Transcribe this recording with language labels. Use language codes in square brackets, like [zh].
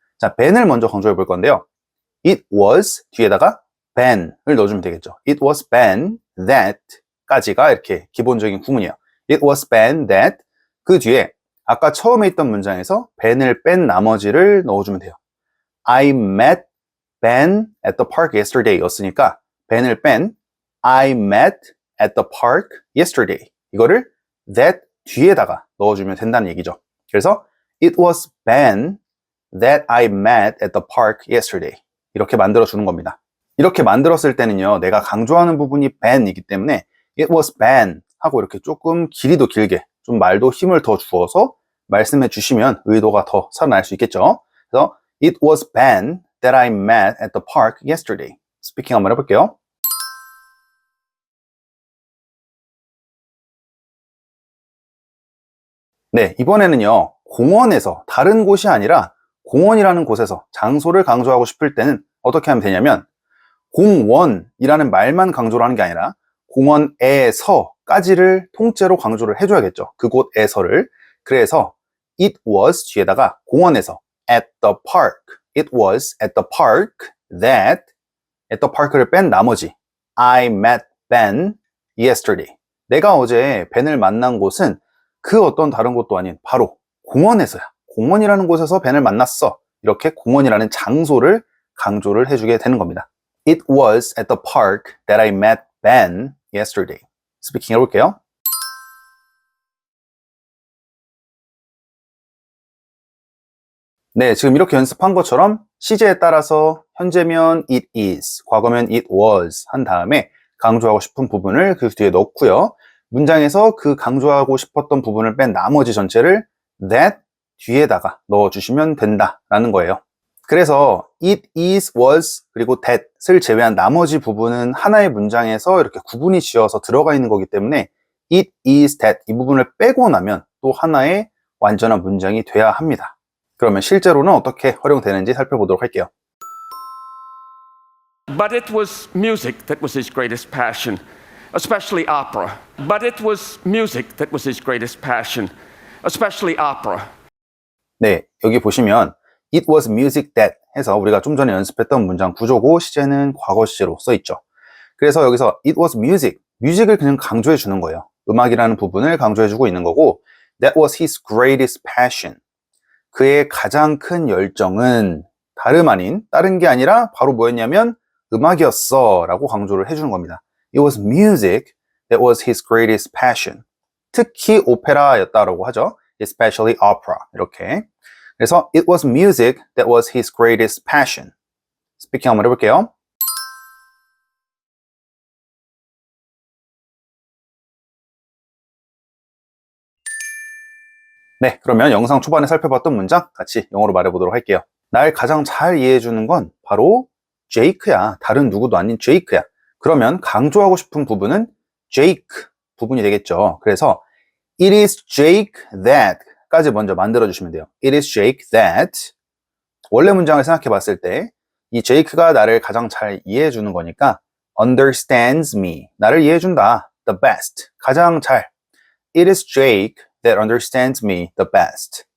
[ko] 자, ben을 먼저 강조해 볼 건데요. [en] It was [ko] 뒤에다가 ben을 넣어주면 되겠죠. [en] It was Ben that [ko] 까지가 이렇게 기본적인 구문이에요. [en] It was Ben that [ko] 그 뒤에 아까 처음에 있던 문장에서 ben을 뺀 나머지를 넣어주면 돼요. [en] I met Ben at the park yesterday [ko] 였으니까 ben을 뺀 [en] I met at the park yesterday [ko] 이거를 [en] that [ko] 뒤에다가 넣어주면 된다는 얘기죠. 그래서 [en] It was Ben that I met at the park yesterday [ko] 이렇게 만들어주는 겁니다. 이렇게 만들었을 때는요, 내가 강조하는 부분이 Ben이기 때문에 [en] It was Ben [ko] 하고 이렇게 조금 길이도 길게 좀 말도 힘을 더 주어서 말씀해 주시면 의도가 더 살아날 수 있겠죠. [en] 그래서 It was Ben that I met at the park yesterday. [ko] 스피킹 한번 해볼게요. 네, 이번에는요, 공원에서 다른 곳이 아니라 공원이라는 곳에서 장소를 강조하고 싶을 때는 어떻게 하면 되냐면 공원이라는 말만 강조를 하는 게 아니라 공원에서까지를 통째로 강조를 해줘야겠죠. 그곳에서를. 그래서 [en] it was [ko] 뒤에다가 공원에서 [en] at the park. It was at the park that at the park를 [ko] 뺀 나머지 [en] I met Ben yesterday. [ko] 내가 어제 벤을 만난 곳은 그 어떤 다른 곳도 아닌 바로 공원에서야. 공원이라는 곳에서 벤을 만났어. 이렇게 공원이라는 장소를 강조를 해주게 되는 겁니다. [en] It was at the park that I met Ben yesterday. [ko] 스피킹 해볼게요. 네, 지금 이렇게 연습한 것처럼 시제에 따라서 현재면 [en] it is, [ko] 과거면 [en] it was [ko] 한 다음에 강조하고 싶은 부분을 그 뒤에 넣고요. 문장에서 그 강조하고 싶었던 부분을 뺀 나머지 전체를 that 뒤에다가 넣어주시면 된다라는 거예요. 그래서 [en] it is, was, [ko] 그리고 that을 제외한 나머지 부분은 하나의 문장에서 이렇게 구분이 지어서 들어가 있는 거기 때문에 it is, that 이 부분을 빼고 나면 또 하나의 완전한 문장이 돼야 합니다. 그러면 실제로는 어떻게 활용되는지 살펴보도록 할게요. [en] But it was music that was his greatest passion, especially opera. But it was music that was his greatest passion, especially opera. [ko] 네, 여기 보시면 [en] It was music that [ko] 해서 우리가 좀 전에 연습했던 문장 구조고 시제는 과거 시제로 써있죠. 그래서 여기서 [en] It was music, [ko] 뮤직을 그냥 강조해 주는 거예요. 음악이라는 부분을 강조해 주고 있는 거고 [en] That was his greatest passion. [ko] 그의 가장 큰 열정은 다름 아닌 다른 게 아니라 바로 뭐였냐면 음악이었어 라고 강조를 해주는 겁니다. [en] It was music that was his greatest passion. [ko] 특히 오페라였다라고 하죠. [en] Especially opera [ko] 이렇게. 그래서 [en] it was music that was his greatest passion. [ko] 스피킹 한번 해볼게요. 네, 그러면 영상 초반에 살펴봤던 문장 같이 영어로 말해보도록 할게요. 날 가장 잘 이해해주는 건 바로 제이크야. 다른 누구도 아닌 제이크야. 그러면 강조하고 싶은 부분은 Jake 부분이 되겠죠. 그래서 [en] It is Jake that [ko] 까지 먼저 만들어주시면 돼요. [en] It is Jake that [ko] 원래 문장을 생각해 봤을 때 이 제이크가 나를 가장 잘 이해해 주는 거니까 [en] understands me. [ko] 나를 이해해 준다. [en] The best. [ko] 가장 잘. [en] It is Jake that understands me the best.